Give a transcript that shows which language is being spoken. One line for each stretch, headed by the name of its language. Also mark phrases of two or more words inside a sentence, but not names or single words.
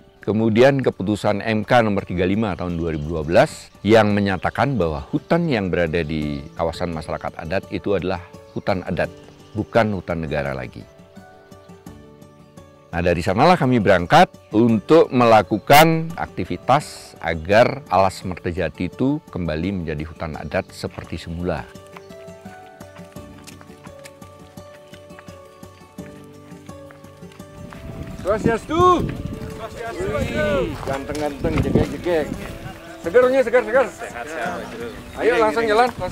Indonesian: Kemudian keputusan MK nomor 35 tahun 2012 yang menyatakan bahwa hutan yang berada di kawasan masyarakat adat itu adalah hutan adat, bukan hutan negara lagi. Nah, dari sanalah kami berangkat untuk melakukan aktivitas agar Alas Mertajati itu kembali menjadi hutan adat seperti semula. Swastiastu. Ganteng-ganteng, jegek-jegek. Segernya segar. Sehat. Ayo langsung jalan.